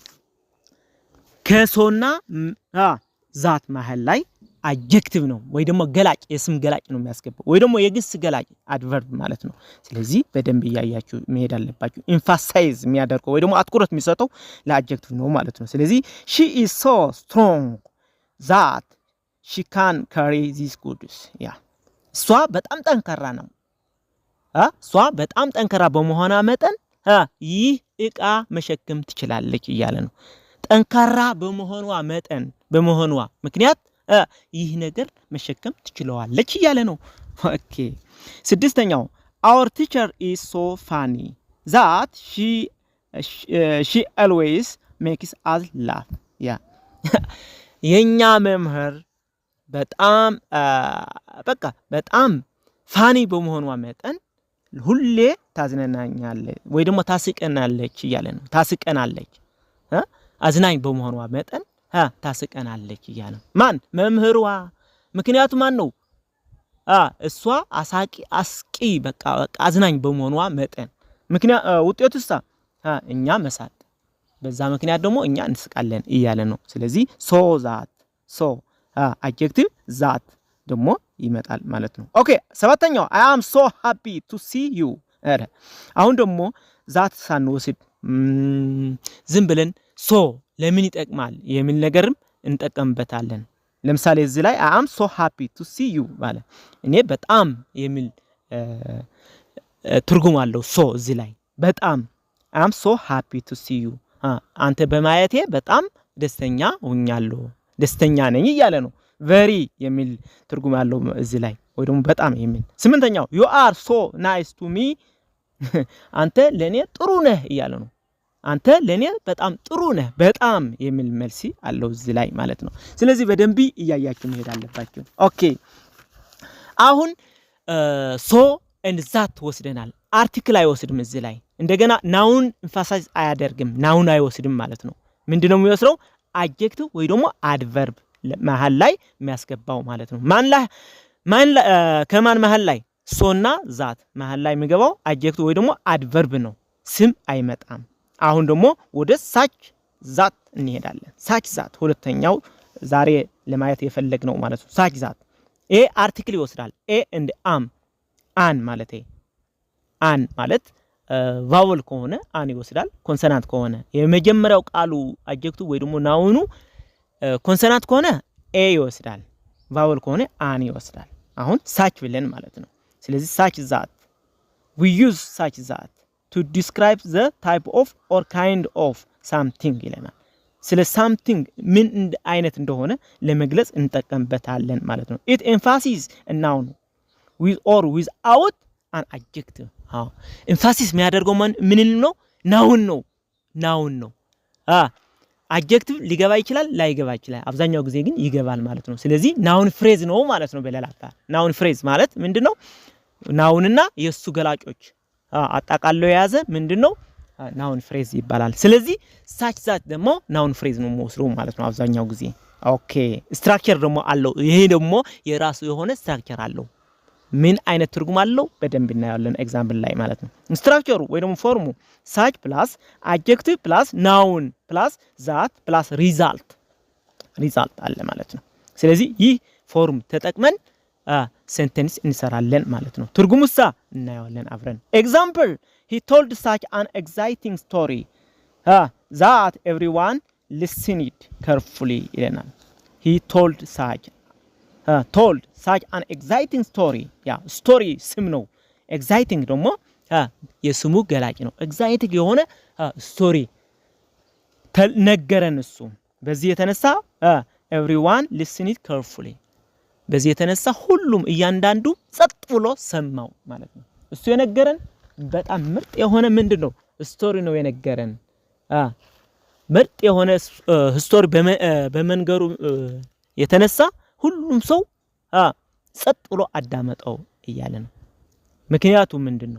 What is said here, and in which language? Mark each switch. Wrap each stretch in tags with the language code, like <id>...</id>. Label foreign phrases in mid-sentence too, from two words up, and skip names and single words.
<am>ከሶና ዛት መሃል ላይ አጀክቲቭ ነው ወይ ደግሞ ገላጭ የስም ገላጭ ነው የሚያስገባው ወይ ደግሞ የግስ ገላጭ አድቨርብ ማለት ነው ስለዚህ በደንብ ያያችሁ መሄድ አለባችሁ ኤምፋሳይዝ የሚያደርገው ወይ ደግሞ አትኩረት የሚሰጠው ለአጀክቲቭ ነው ማለት ነው ስለዚህ she</am> <en>is so strong that she can carry these goods</en> <am>ያ እሷ በጣም ጠንካራ ነው እሷ በጣም ጠንካራ በመሆኗ መጠን ይህ እቃ መሸከም ትችላለች እያለ ነው ጠንካራ በመሆኗ ምክንያት ይህ ነገር መሸከም ትችላለች እያለ ነው ኦኬ ስድስተኛው</am> <en>our teacher is so funny that she always makes us laugh</en> <am>ያ የኛ መምህር በጣም ፋኒ በመሆኗ መጠን ሁሌ ታዝናናኛለች ወይ ደግሞ ታስቀናለች እያለ ነው ታስቀናለች አዝናኝ በመሆኗ መጠን ታስቀናለች እያለ ማን መምህሯ ምክንያቱ ማን ነው እሷ አስቂ በቃ አዝናኝ በመሆኗ መጠን ምክንያት ውጤቱሳ እኛ መሳቅ በዛ ምክንያት ደግሞ እኛ እንስቃለን እያለ ነው ስለዚህ</am> <en>so adjective that</en> <am>ደግሞ ይመጣል ማለት ነው ኦኬ ሰባተኛው</am> <en>I am so happy to see you</en> <am>አሁን ደግሞ ዛት ሳንወስድ ዝም ብለን ሶ ለምን ይጠቅማል የሚል ነገርም እንጠቀምበታለን ለምሳሌ እዚህ ላይ</am> <en>I am so happy to see you</en> <am>ማለት እኔ በጣም የሚል ትርጉም አለው ሶ እዚህ ላይ በጣም</am> <en>I am so happy to see you</en> <am>አንተ በማየቴ በጣም ደስተኛ ሆኛለሁ ደስተኛ ነኝ እያለ ነው very የሚል ትርጉም አለው እዚህ ላይ ወይ ደግሞ በጣም የሚል ስምንተኛው</am> <en>you are so nice to me</en> <am>አንተ ለኔ ጥሩ ነህ እያለ ነው አንተ ለኔ በጣም ጥሩ ነህ በጣም የሚል መልስ አለው እዚህ ላይ ማለት ነው ስለዚህ በደንብ እያያችሁ መሄድ አለባችሁ ኦኬ አሁን</am> <en>so and that</en> <am>ወስደናል አርቲክል አይወስድም እዚህ ላይ እንደገና ናውን ኤምፋሳይዝ አያደርግም ናውን አይወስድም ማለት ነው ምንድነው የሚወስደው adjective ወይ ደግሞ adverb መሃል ላይ የሚያስገባው ማለት ነው ማን ከማን መሃል ላይ ሶና ዛት መሃል ላይ የሚገባው adjective ወይ ደግሞ adverb ነው ስም አይመጣም አሁን ደግሞ ወደ</am> <en>such that</en> <am>እንሄዳለን</am> <en>such that</en> <am>ሁለተኛው ዛሬ ለማየት የፈለግነው ማለት ነው</am> <en>such that</en> <am>አርቲክል ይወስዳል and am አን ማለት ቫወል ከሆነ አን ይወስዳል ኮንሶናንት ከሆነ የመጀመሪያው ቃሉ adjective ወይ ደግሞ ናውኑ ኮንሶናንት ከሆነ ይወስዳል ቫወል ከሆነ አን ይወስዳል አሁን ሳች ብለን ማለት ነው ስለዚህ</am> <en>such that we use such that to describe the type of or kind of something</en> <am>ይለናል ስለ something ምን አይነት እንደሆነ ለመግለጽ እንጠቀምበታለን ማለት ነው</am> <en>it emphasizes a noun with or without an adjective emphasis</en> <am>የሚያደርገው ምን ነው ናውን ነው adjective ሊገባ ይችላል ላይገባ ይችላል አብዛኛው ጊዜ ግን ይገባል ማለት ነው ስለዚህ</am> <en>noun phrase</en> <am>ነው ማለት ነው በሌላታ</am> <en>noun phrase</en> <am>ማለት ምንድነው ናውንና የሱ ገላጮች አጣቃለው የያዘ ምንድነው</am> <en>noun phrase</en> <am>ይባላል። ስለዚህ</am> <en>such that</en> <am>ደግሞ</am> <en>noun phrase</en> <am>ነው የምወስደው ማለት ነው አብዛኛው ጊዜ። ኦኬ ስትራክቸር ደግሞ አለው። ይሄ ደግሞ የራሱ የሆነ ስትራክቸር አለው። ምን አይነት ትርጉም አለው በደንብ እናያለን ኤግዛምፕል ላይ ማለት ነው። ስትራክቸሩ ወይ ደግሞ ፎርሙ</am> <en>such plus adjective plus noun plus that plus result</en> <am>አለ ማለት ነው። ስለዚህ ይህ ፎርም ተጠቅመን ሴንተንስ እንሰራለን ማለት ነው። ትርጉሙሳ እናያለን አብረን። ኤግዛምፕል</am> <en>he told such an exciting story that everyone listened carefully</en> <am>ይለናል።</am> <en>he told such an exciting story</en> <am>ያ ስቶሪ ስም ነው። exciting ደግሞ የስሙ ገላጭ ነው። exciting የሆነ ስቶሪ ነገረን እሱ። በዚህ የተነሳ</am> <en>everyone listened carefully</en> <am>በዚህ የተነሳ ሁሉም እያንዳንዱ ጸጥ ብሎ ሰማው ማለት ነው። እሱ የነገረን በጣም ምርጥ የሆነ ምንድነው ስቶሪ ነው የነገረን። ምርጥ የሆነ ስቶሪ በመንገሩ የተነሳ ሁሉም ሰው ጸጥ ብሎ አዳመጠው እያለ ነው። ምክንያቱ ምንድነው?</am>